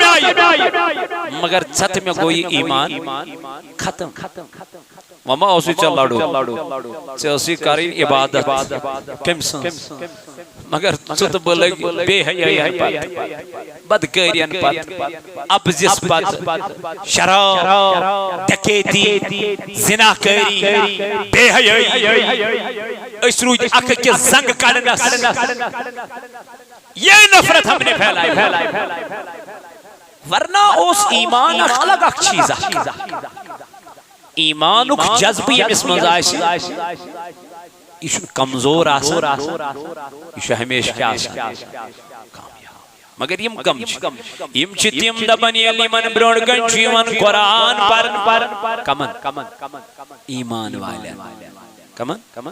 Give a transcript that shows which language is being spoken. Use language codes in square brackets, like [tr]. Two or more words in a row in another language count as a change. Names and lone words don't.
[ks] آیہِ مگر ژتہٕ مےٚ گوٚو یہِ ایمان ختم وما اوسُے ژےٚ لڑُن ژےٚ ٲسٕے کرٕنۍ عبادت کٔمۍ سٕنٛز مگر ژٕ تہٕ بہٕ لٔگۍ بے حیٲیی پتہٕ بدکٲرین پتہٕ ابزِس پتہٕ شراب ڈکیتی زناکٲری بے حیٲیی أسۍ روٗدۍ اکھ أکِس زنٛگہٕ کڑنس [ur] یہ نفرت ہم نے پھیلائی ورنہ [ks] اوس ایمان اکھ الگ اکھ چیز ایمانُک جذبہٕ ییٚمِس منٛز آسہِ یہِ چھُنہٕ کمزور آسان یہِ چھُ ہمیشہ کیٛاہ آسان مگر یم کم یم چھِ تِم دپان ییٚلہِ یِمن برٛونٛٹھ کَنہِ چھُ یِوان قرآن پرنہٕ کمن ایمان والٮ۪ن کمن